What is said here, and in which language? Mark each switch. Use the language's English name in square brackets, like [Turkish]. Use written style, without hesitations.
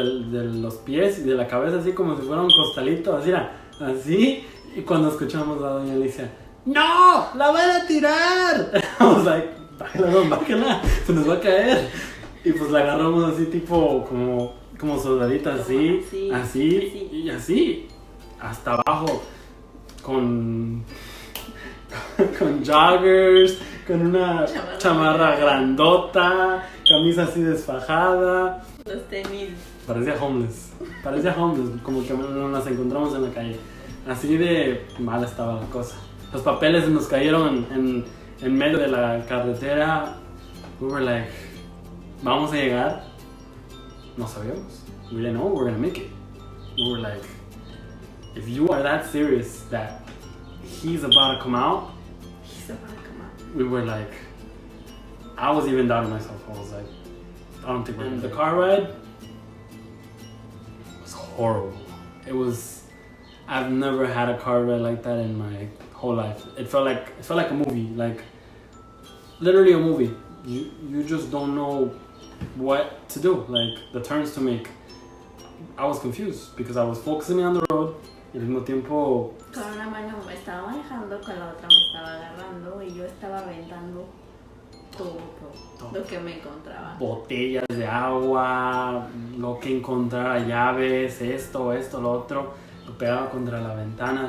[Spanish] de los pies y de la cabeza, así como si fuera un costalito, así era, así. Y cuando escuchamos a doña Alicia, ¡no! ¡La van a tirar! [English] I was like, [Spanish] bájala, se nos va a caer. Y pues la agarramos así, tipo, como soldadita, así, y así, hasta abajo, con joggers, con una chamarra grandota, camisa así desfajada. Los tenis. Parecía homeless, como que nos las encontramos en la calle. Así de mal estaba la cosa. Los papeles nos cayeron en medio de la carretera. [English] We were like, [Spanish] ¿vamos a llegar? No sabíamos. [English] We didn't know we were gonna make it. We were like, if you are that serious that he's about to come out, we were like, I was even doubting myself. I was like, I don't think we're gonna. The car ride was horrible. I've never had a car ride like that in my whole life. It felt like a movie, like literally a movie. You just don't know what to do, like the turns to make. I was confused because I was focusing on the road [Spanish] y al mismo tiempo con una mano me estaba manejando, con la otra me estaba agarrando y yo estaba aventando todo lo que me encontraba. Botellas de agua, lo que encontrara, llaves, esto, lo otro, lo pegaba contra la ventana.